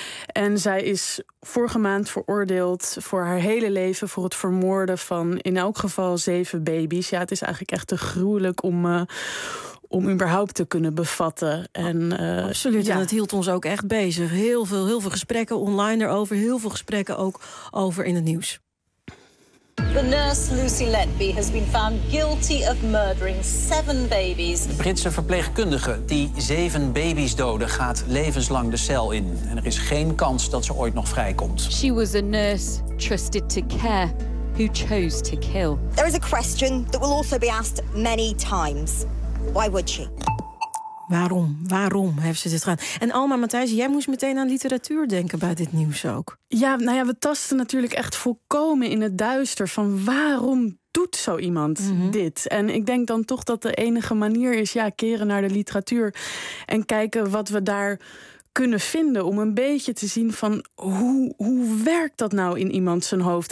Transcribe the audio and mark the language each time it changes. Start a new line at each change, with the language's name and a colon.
Dutch: En zij is vorige maand veroordeeld voor haar hele leven voor het vermoorden van in elk geval 7 baby's. Ja, het is eigenlijk echt te gruwelijk om überhaupt te kunnen bevatten. En, absoluut, ja. En het hield ons ook echt bezig. Heel veel gesprekken online erover, heel veel gesprekken ook over in het nieuws.
English: The nurse Lucy Letby has been found guilty of murdering 7 babies.
Dutch: De Britse verpleegkundige die 7 baby's doodde gaat levenslang de cel in en er is geen kans dat ze ooit nog vrijkomt.
English: She was a nurse trusted to care who chose to kill. There is a question that will also be asked many times. Why would she?
Dutch: Waarom? Waarom heeft ze dit gedaan? En Alma Matthijssen, jij moest meteen aan literatuur denken bij dit nieuws ook. Ja, nou ja, we tasten natuurlijk echt volkomen in het duister van waarom doet zo iemand dit? En ik denk dan toch dat de enige manier is, ja, keren naar de literatuur en kijken wat we daar kunnen vinden om een beetje te zien van hoe werkt dat nou in iemand zijn hoofd.